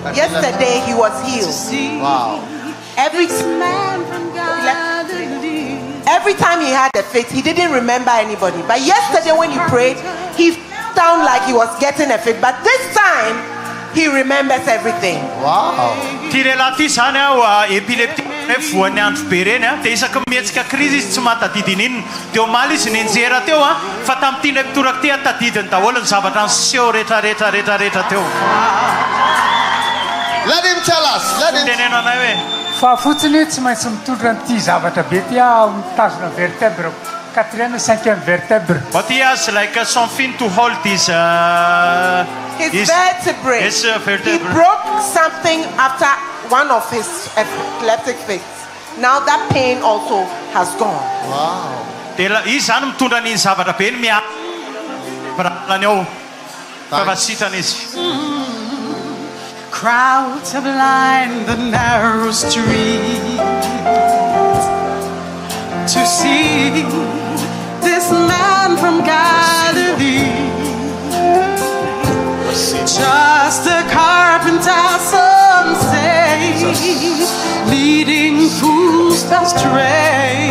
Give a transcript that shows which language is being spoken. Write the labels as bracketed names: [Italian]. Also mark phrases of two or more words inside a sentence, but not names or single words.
[English] Yesterday he was healed. Wow. Every time he had a fit, he didn't remember anybody. But yesterday when he prayed, he felt down like he was getting a fit. But this time, he remembers everything. Wow. [Malagasy] Tirelati sana wa epileptic fuani andro be reny dia isaka mihetsika crise tsy matadidiny dia omaly izy nenjera teo fa tamin'ity ndraiky toraka ty tadidiny daholo ny zavatra niseho rehetra teo. [English] Let him tell us. Let him. [Malagasy] Teneno anay hoe fa fotsiny tsy maintsy mitondra n'ity zavatra be ty mitazona vertebre 4e 5e vertebre. [English] But he has like something to hold his vertebrae. His He vertebrae. broke something after one of his epileptic fits. Now that pain also has gone. Wow. [Malagasy] Dia izy zany mitondra n'iny zavatra be ny miaparalany ao favasitana izy. [English] Crowds have lined the narrow street to see this man from Galilee. Just a carpenter, some say, leading fools astray.